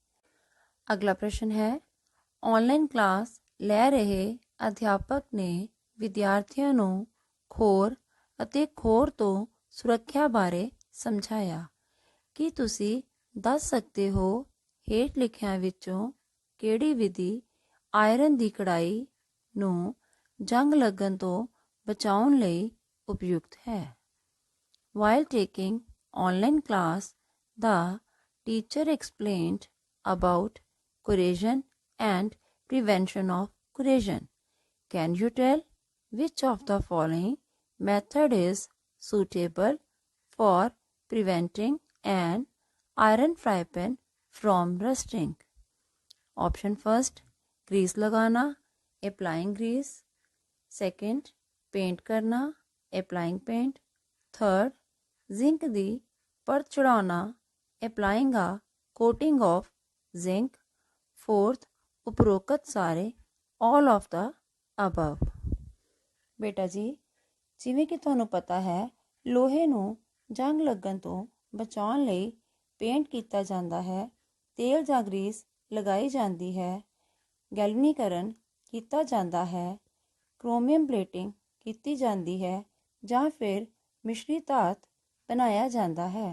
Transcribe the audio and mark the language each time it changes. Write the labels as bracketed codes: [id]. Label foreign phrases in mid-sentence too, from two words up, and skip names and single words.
[pa] ਅਗਲਾ ਪ੍ਰਸ਼ਨ ਹੈ ਆਨਲਾਈਨ ਕਲਾਸ ਲੈ ਰਹੇ ਅਧਿਆਪਕ ਨੇ ਵਿਦਿਆਰਥੀਆਂ ਨੂੰ ਖੋਰ ਅਤੇ ਖੋਰ ਤੋਂ ਸੁਰੱਖਿਆ ਬਾਰੇ ਸਮਝਾਇਆ। ਕੀ ਤੁਸੀਂ ਦੱਸ ਸਕਦੇ ਹੋ ਹੇਠ ਲਿਖਿਆਂ ਵਿੱਚੋਂ ਕਿਹੜੀ ਵਿਧੀ ਆਇਰਨ ਦੀ ਕੜਾਈ ਨੂੰ ਜੰਗ ਲੱਗਣ ਤੋਂ ਬਚਾਉਣ ਲਈ ਉਪਯੁਕਤ ਹੈ? [en] While taking online class, the teacher explained about corrosion and prevention of corrosion. Can you tell which of the following method is suitable for preventing an iron fry pan from rusting? Option first, grease लगाना, applying grease. Second, paint करना, applying paint. [pa] Third, zinc ਦੀ ਪਰਤ ਚੜਾਉਣਾ, [en] applying a coating of zinc. Fourth, [pa] ਉਪਰੋਕਤ ਸਾਰੇ [en] all of the above। [pa] ਬੇਟਾ ਜੀ ਜਿਵੇਂ ਕਿ ਤੁਹਾਨੂੰ ਪਤਾ ਹੈ ਲੋਹੇ ਨੂੰ ਜੰਗ ਲੱਗਣ ਤੋਂ ਬਚਾਉਣ ਲਈ ਪੇਂਟ ਕੀਤਾ ਜਾਂਦਾ ਹੈ, ਤੇਲ ਜਾਂ ਗਰੀਸ ਲਗਾਈ ਜਾਂਦੀ ਹੈ, ਗੈਲਵਨੀਕਰਨ ਕੀਤਾ ਜਾਂਦਾ ਹੈ, [en] chromium plating [pa] ਕੀਤੀ ਜਾਂਦੀ ਹੈ ਜਾਂ ਫਿਰ ਮਿਸ਼ਰੀ ਧਾਤ ਬਣਾਇਆ ਜਾਂਦਾ ਹੈ।